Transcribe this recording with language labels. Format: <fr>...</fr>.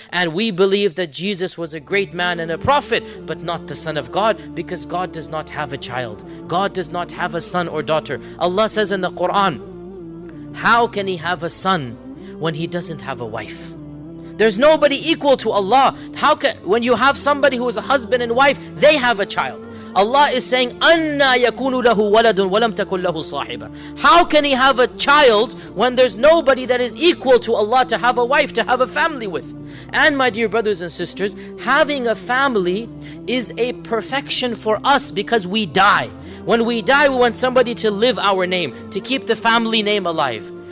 <en>And we believe that Jesus was a great man and a prophet, but not the Son of God, because God does not have a child. God does not have a son or daughter. Allah says in the Quran, how can he have a son when he doesn't have a wife? There's nobody equal to Allah. When you have somebody who is a husband and wife, they have a child. Allah is saying,</en> <ar>أَنَّا يَكُونُ لَهُ وَلَدٌ وَلَمْ تَكُنْ لَهُ صَاحِبًا.</ar> <en>How can he have a child when there's nobody that is equal to Allah to have a wife, to have a family with? And my dear brothers and sisters, having a family is a perfection for us because we die. When we die, we want somebody to live our name, to keep the family name alive.</en>